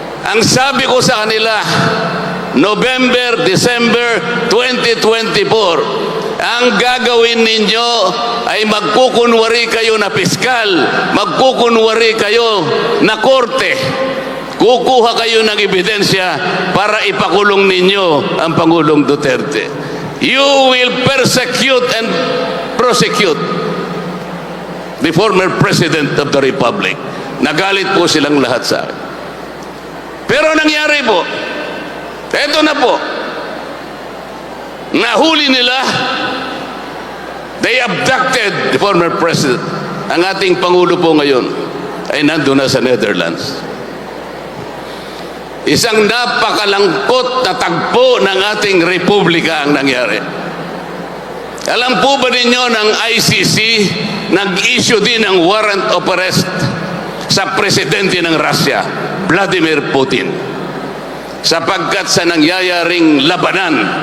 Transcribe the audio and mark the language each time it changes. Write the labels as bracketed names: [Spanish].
[Filipino] Ang sabi ko sa kanila, November, December 2024, ang gagawin ninyo ay magkukunwari kayo na piskal, magkukunwari kayo na korte. Kukuha kayo ng ebidensya para ipakulong ninyo ang Pangulong Duterte. [English] You will persecute and prosecute the former President of the Republic. [Filipino] Nagalit po silang lahat sa akin. Pero nangyari po, eto na po, nahuli nila, [English] they abducted the former President. [Filipino] Ang ating Pangulo po ngayon ay nandun na sa Netherlands. Isang napakalangkot na tagpo ng ating republika ang nangyari. Alam po ba ninyo ng ICC nag-issue din ng warrant of arrest sa presidente ng Russia, Vladimir Putin, sapagkat sa nangyayaring labanan